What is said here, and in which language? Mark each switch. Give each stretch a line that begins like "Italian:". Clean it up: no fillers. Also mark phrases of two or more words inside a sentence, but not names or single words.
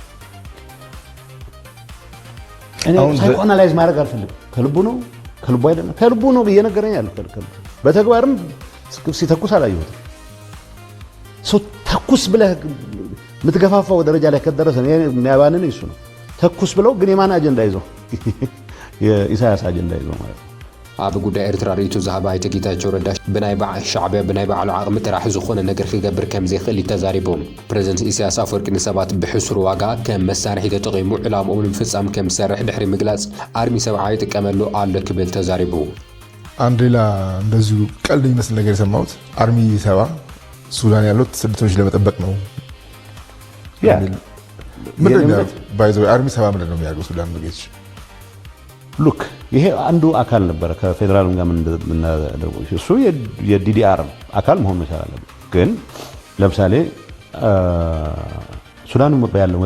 Amharic: እኔ ሳይኮናላይዝ ማድረግ አልፈልግም ከልቡ አይደለም ከልቡ ነው እየነገረኝ ያለው በተግባርም ሲተኩስ አላየሁትም ሰው ተኩስ ብለህ የምትገፋፋው ደረጃ ላይ ከደረሰ የሚያባንን እሱ ነው ተኩስ ብለው ግን የማን አጀንዳ ይዘው የኢሳያስ አጀንዳ ይዘው ማለት ነው
Tigrinya: ኣብ ጉዳይ ኤርትራ ሪቱ ዝሃበ ኣይተ ጌታቸው ረዳ ብናይ በዓል ሻዕብያ ብናይ በዓሉ ዓቕሚ ጥራሕ ዝኾነ ነገር ክገብር ከም ዘይኽእል ተዛሪቦም ፕሬዝደንት ኢሳያስ አፈወርቂ ንሰባት ብሕሱር ዋጋ ከም መሳርሒ ተጠቒሙ ዕላምኦም ንምፍጻም ከም ዝሰርሕ ድሕሪ ምግላጽ ኣርሚ 70 ይጥቀመሉ ኣሎ ክብል ተዛሪቡ
Amharic: አንድ ሌላ እንደዚሁ ቀልድ የሚመስል ነገር የሰማሁት አርሚ 70 ሱዳን ያሉት ስደተኞች ለመጠበቅ ነው ምንድን ነው ባይዘው አርሚ 70 ምንድን ነው የሚያደርገው ሱዳን በጌች ሉክ ይሄ አንዱ አካል ነበር ከፌደራልም ጋር ምን እሱ የዲዲአር አካል መሆን መቻል ግን ለምሳሌ ሱዳን ያለው